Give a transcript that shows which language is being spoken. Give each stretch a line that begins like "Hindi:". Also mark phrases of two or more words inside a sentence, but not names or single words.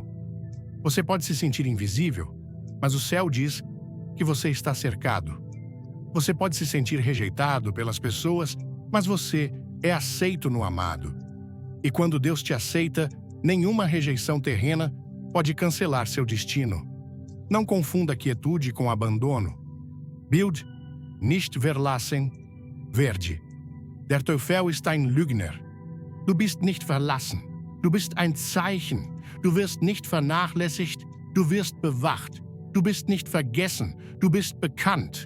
Portuguese: Você pode se sentir invisível, mas o céu diz que você está cercado. Você pode se sentir rejeitado pelas pessoas, mas você é aceito no amado. E quando Deus te aceita, nenhuma rejeição terrena pode cancelar seu destino. Não confunda quietude com abandono.
German: Bild nicht verlassen, verde. Der Teufel ist ein Lügner. Du bist nicht verlassen. Du bist ein Zeichen. Du wirst nicht vernachlässigt. Du wirst bewacht. Du bist nicht vergessen. Du bist bekannt.